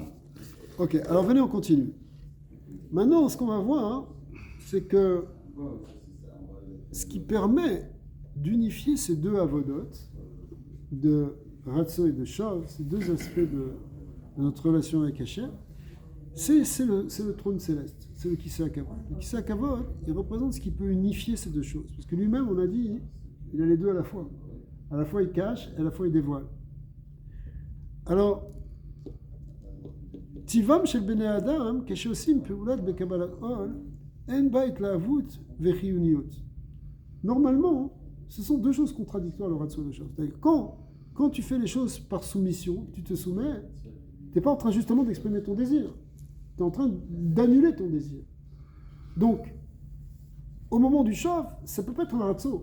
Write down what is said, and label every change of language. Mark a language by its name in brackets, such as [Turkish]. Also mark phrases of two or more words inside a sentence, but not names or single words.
[French] Ok, alors venez, on continue. Maintenant, ce qu'on va voir, c'est que ce qui permet d'unifier ces deux avodotes, de Ratso et de Shav, ces deux aspects de notre relation avec Hachem, c'est le trône céleste, c'est le [Hebrew] כסא כבוד. [French] Le [Hebrew] כסא כבוד, [French] il représente ce qui peut unifier ces deux choses. Parce que lui-même, on a dit, il a les deux à la fois. À la fois il cache, et à la fois il dévoile. Alors, [Hebrew] טבעם של בני אדם, כשעושים פעולת בקבלת עול, אין בה התלהבות וחיוניות. [French] Normalement, ce sont deux choses contradictoires, le ratio de choses. C'est-à-dire, quand tu fais les choses par soumission, tu te soumets, tu n'es pas en train justement d'exprimer ton désir. Tu es en train d'annuler ton désir. Donc, au moment du chav, ça ne peut pas être un ratio.